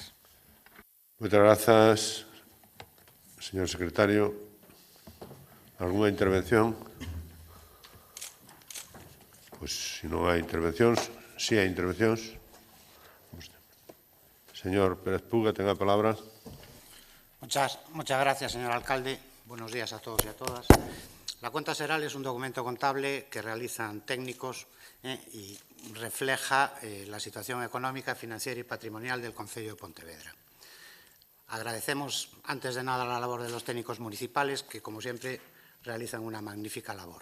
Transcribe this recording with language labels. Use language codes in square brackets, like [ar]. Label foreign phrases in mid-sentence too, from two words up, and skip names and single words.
[gl] Moitas grazas, señor secretario. Algúnha intervención? Pois, se non hai intervencións, si hai intervencións. Señor Pérez Puga, ten a palabra. [es] Muchas gracias, señor alcalde. Buenos días a todos y a todas. La cuenta xeral es un documento contable que realizan técnicos y refleja la situación económica, financiera y patrimonial del Concello de Pontevedra. Agradecemos, antes de nada, la labor de los técnicos municipales que, como siempre, realizan una magnífica labor.